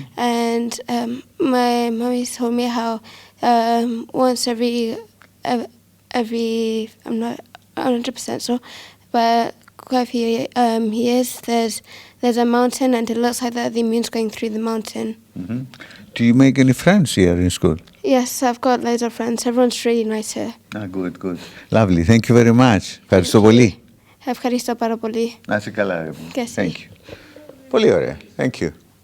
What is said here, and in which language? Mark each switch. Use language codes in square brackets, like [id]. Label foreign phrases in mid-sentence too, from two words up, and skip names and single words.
[en] and And my mummy told me how once every I'm not 100% sure, but quite a few years there's a mountain and it looks like that the moon's going through the mountain. Mm-hmm. Do you make any friends here in school? Yes, I've got loads of friends. Everyone's really nice here. Good, good. Lovely. Thank you very much. [el] Ευχαριστώ πολύ. Ευχαριστώ πάρα πολύ. Να είσαι καλά. Και εσύ. [en] Thank you. [el] Πολύ ωραία. [en] Thank you.